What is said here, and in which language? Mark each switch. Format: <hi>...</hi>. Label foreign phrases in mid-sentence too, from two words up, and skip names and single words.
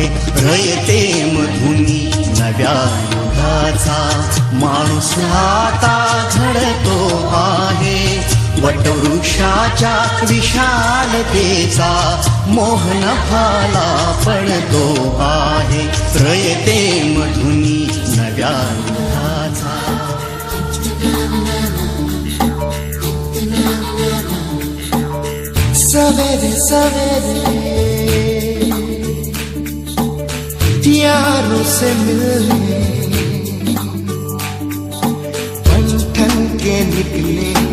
<mr>रयते मधुनी नव्या युगाचा माणूस आता घडतो आहे. वटवृक्षाच्या विशालतेचा मोहन भाला पडतो आहे. रयते मधुनी नव्या युगाचा.</mr> <hi>सवेरे सवेरे यारों से मिलने ठन ठन के निकले.</hi>